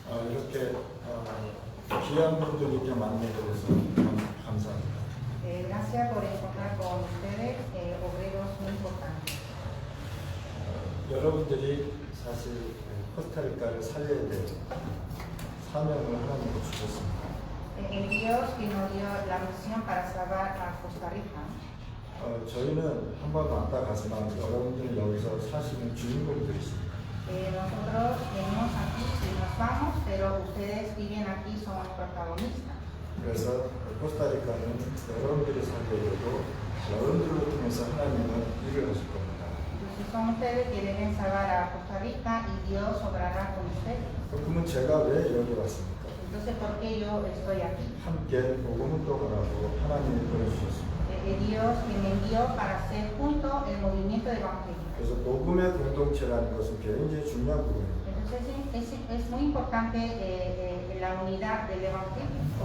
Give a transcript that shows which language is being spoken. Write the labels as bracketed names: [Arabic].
[Korean] 이렇게 귀한 분들 이렇게 만나서 감사합니다. [Spanish] Gracias por encontrar con ustedes obreros muy importantes. [Korean] 여러분들이 사실 코스타리카를 살려야 될 사명을 하나님께 주셨습니다. [Spanish] El Dios que nos dio la misión para salvar a Costa Rica. [Korean] 저희는 한 번 왔다 가지만 여러분들 여기서 사시는 주인공들이십니다. [Spanish] Nosotros venimos aquí y nos vamos, pero ustedes viven aquí, son protagonistas. [Korean] 그래서 코스타리카는 여러분들이 살게 되고 여러분들을 통해서 하나님은 일을 하실 겁니다. [Spanish] Entonces son ustedes que deben salvar a Costa Rica y Dios obrará con ustedes. [Korean] 그러면 제가 왜 여기 왔습니까? [Spanish] Entonces, ¿por qué yo estoy aquí? [Korean] 함께 복음 운동을 하고 하나님이 보내주셨습니다. [Spanish] Dios que me envió para hacer junto el movimiento de evangelio. [Korean] 그래서 복음의 공동체라는 것은 굉장히 중요한 부분입니다. [Spanish] Entonces es muy importante la unidad del evangelio.